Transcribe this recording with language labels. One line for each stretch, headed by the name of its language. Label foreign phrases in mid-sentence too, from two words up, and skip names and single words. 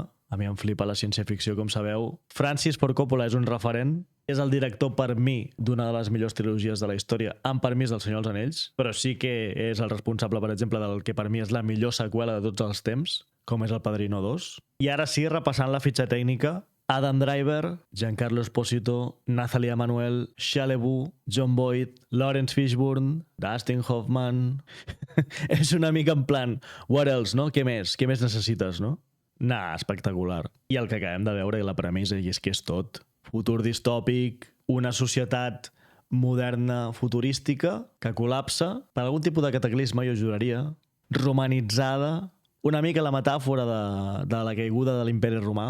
Catalan: A mi em flipa la ciència-ficció, com sabeu. Francis Ford Coppola és un referent. És el director, per mi, d'una de les millors trilogies de la història, amb permís del Senyor dels Anells, però sí que és el responsable, per exemple, del que per mi és la millor seqüela de tots els temps, com és El Padrino 2. I ara sí, repassant la fitxa tècnica, Adam Driver, Giancarlo Esposito, Nathalie Emmanuel, Shia LaBeouf, John Boyd, Lawrence Fishburne, Dustin Hoffman... És una mica en plan,
English: what else,
Catalan: no? Què més? Què més necessites, no? Nah, espectacular. I el que acabem de veure, i la premissa, i és que és tot. Futur distòpic, una societat moderna, futurística, que col·lapsa per algun tipus de cataclisme, jo juraria, romanitzada, una mica la metàfora de la caiguda de l'imperi romà.